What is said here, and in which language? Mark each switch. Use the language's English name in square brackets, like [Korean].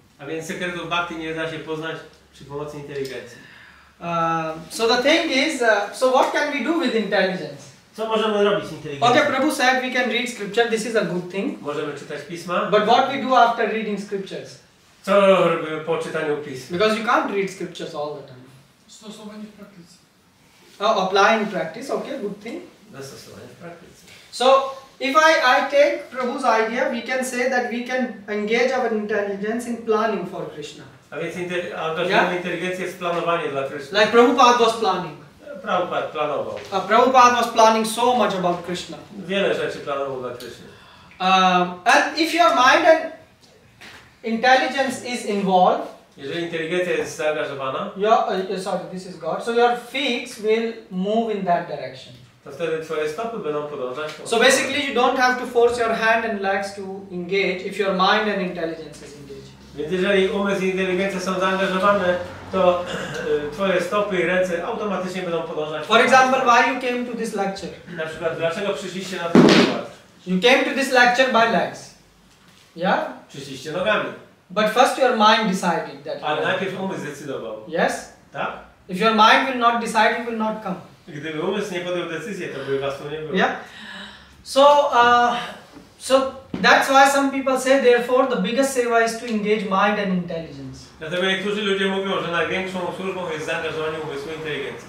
[Polish] A więc sekretów bhakti nie da się poznać przy pomocy inteligencji. [English] So the thing is, so what can we do with intelligence? [Polish] Co możemy robić inteligencją? [English] Okay, Prabhu said we can read scripture, this is a good thing. [Polish] Możemy czytać pisma. [English] But what we do after reading scriptures? [Polish] Co robimy po czytaniu pism? [English] Because you can't read scriptures all the time. [Polish] Stosowanie w praktyce. [English] Apply in practice, okay, good thing. [Polish] Zastosowanie w praktyce. [English] So, if I take Prabhu's idea, we can say that we can engage our intelligence in planning for Krishna. [Polish] A więc angażujemy inteligencję w planowanie dla Krishna. [English] Like Prabhupada was planning. [Polish] Prabhupada planował. [English] Prabhupada was planning so much about Krishna. [Polish] Wiele rzeczy planował dla Krishna. [English] And if your mind and intelligence is involved, [Polish] jeżeli inteligencja jest zaangażowana, [English] sorry, this is God. So your feet will move in that direction. [Polish] to wtedy twoje stopy będą podążać. [English] So basically, you don't have to force your hand and legs to engage if your mind and intelligence is engaged. [Polish] Więc jeżeli umysł i inteligencja są zaangażowane, to twoje stopy i ręce automatycznie będą podążać. [English] For example, why you came to this lecture? [Polish] Na przykład, dlaczego przyszliście na ten wykład? [English] You came to this lecture by legs. Yeah? [Polish] Przyszliście nogami. [English] But first your mind decided that. [Polish] Ale najpierw umysł zdecydował. [English] Yes? [Polish] Tak? [English] If your mind will not decide, you will not come. [Polish] Gdyby umysł nie podjął decyzję, to by was tu nie było. [English] Yeah? So, so that's why some people say, therefore, the biggest seva is to engage mind and intelligence. [Polish] Dlatego niektórzy ludzie mówią, że największą służbą jest zaangażowanie umysłu i inteligencji.